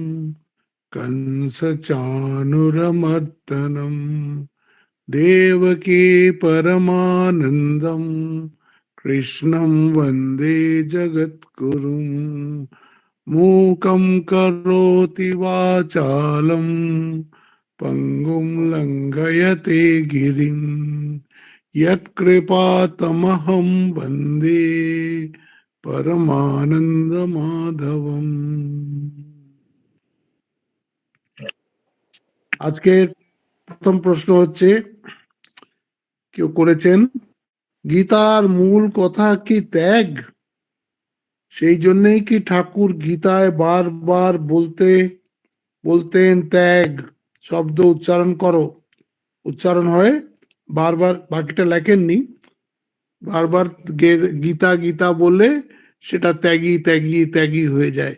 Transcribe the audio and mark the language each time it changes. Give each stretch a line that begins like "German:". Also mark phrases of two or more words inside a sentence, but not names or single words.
Sanskrit: कंसचाणूरमर्दनं देवकी परमानन्दं कृष्णं वन्दे जगद्गुरुं मूकं करोति वाचालं पङ्गुं लङ्घयते गिरिं यत्कृपातमहं वन्दे परमानंद माधवम।
Bangla: আজকের প্রথম প্রশ্ন হচ্ছে, কেউ করেছেন, গীতার মূল কথা কি ত্যাগ? সেই জন্যই কি ঠাকুর গীতায় বারবার বলতেন ত্যাগ শব্দ উচ্চারণ করো, উচ্চারণ হয় বারবার, বাকিটা লেখেননি, বারবার গীতা গীতা বললে সেটা ত্যাগী ত্যাগী ত্যাগী হয়ে যায়।